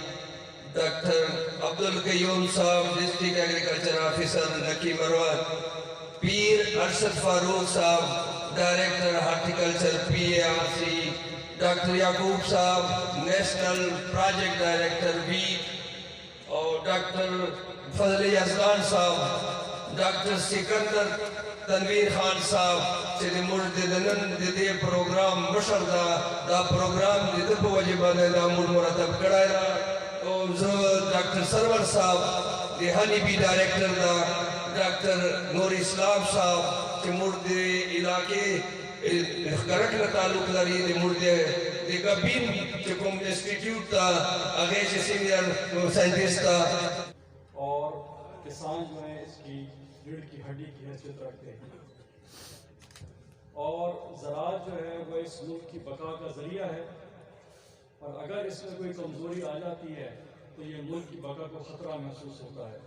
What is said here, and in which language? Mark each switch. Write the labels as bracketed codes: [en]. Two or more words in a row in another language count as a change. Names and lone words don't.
[ps] ڈاکٹر عبدالقیوم صاحب [en] District Agriculture Officer [ps] لکی مروت، پیر ارشد فاروق صاحب [en] Director Horticulture [ps] PARC، ڈاکٹر یعقوب صاحب [en] National Project Director Wheat [ps] اور ڈاکٹر فضل یزدان صاحب، ڈاکٹر سکندر تنویر خان صاحب چې د موږ د نن د دې پروګرام مشر دا پروګرام د ده په وجې باندې دا موږ مرتب کړی ده. او زه ډاکټر سرور صاحب د [en] Honey Bee Director [ps] ده، ډاکټر نور اسلام صاحب چې موږ د علاقې ښکرک نه تعلق لري، د موږ د ګبین چې کوم انسټیټیوټ ته هغې چې [en] Senior Scientist [ps] ده. [ur] اور کسان جو ہیں اس کی ریڑھ کی ہڈی کی حیثیت رکھتے ہیں اور زراعت جو ہے وہ اس ملک کی بقا کا ذریعہ ہے، اور اگر اس میں کوئی کمزوری آ جاتی ہے تو یہ ملک کی بقا کو خطرہ محسوس ہوتا ہے.